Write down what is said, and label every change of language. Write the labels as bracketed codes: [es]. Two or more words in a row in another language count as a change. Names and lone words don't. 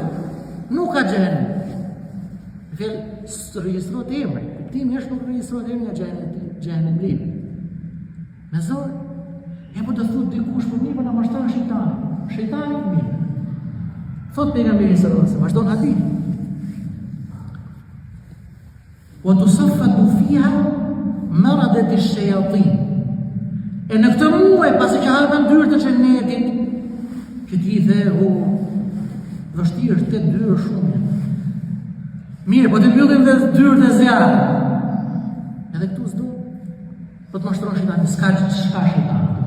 [sq] Nuk ka xhenem. Vel regjistrot emri. Kuptimi është nuk regjistrot emri nga xhenemli. Me zorë. E po të thot dikush për mirë, po na mashton shejtani. Shejtani mirë. Thot pejgamberi [ar] صلى الله عليه وسلم, [sq] vazhdon hadith. [ar] وتصفد فيها مردة الشياطين. [sq] E në këtë muaj, pasi që hapen dyert e xhenetit, që ti the, vështirë është 8 dyrë shumë. Mirë, po të mbyllim dhe dyrët e zjarë. Edhe këtu s'do, po të mashtron shejtani, s'ka shejtani.